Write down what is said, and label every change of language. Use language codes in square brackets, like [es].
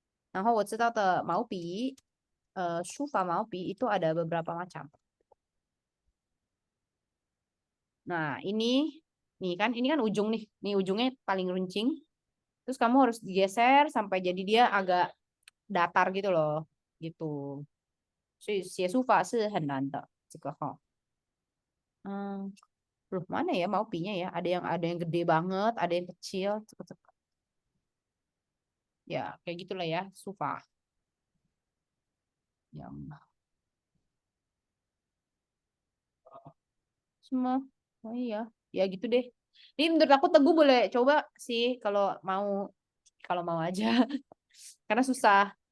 [id] Nah, [zh] 我知道的毛笔, [id] Sufa 毛笔 itu ada beberapa macam. Nah, ini kan ujung nih. Nih ujungnya paling runcing. Terus kamu harus digeser sampai jadi dia agak datar gitu loh. Gitu. [zh] 所以写书法是很难的，这个哈。嗯，如果 [id] Loh, mana ya maupinya ya? Ada yang gede banget, ada yang kecil. Cepet-cepet. Ya, kayak gitulah ya, sufa. Yang semua. Oh iya, ya gitu deh. Ini menurut aku Teguh boleh coba sih kalau mau aja. Karena susah.